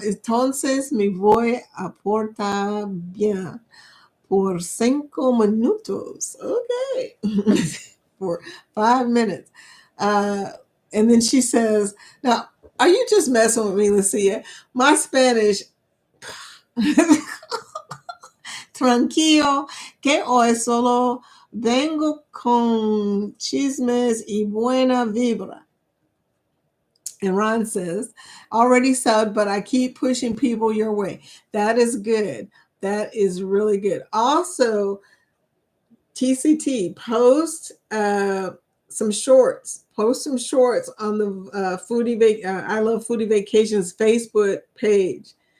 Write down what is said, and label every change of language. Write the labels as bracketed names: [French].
[Spanish] Entonces me voy a portar bien por 5 minutos. [English] Okay. For 5 minutes. And then she says, now, are you just messing with me, Lucia? My Spanish [Spanish] tranquilo, que hoy solo vengo con chismes y buena vibra. [English] And Ron says, already subbed, but I keep pushing people your way. That is good. That is really good. Also, TCT, post some shorts. Post some shorts on the I Love Foodie Vacations Facebook page.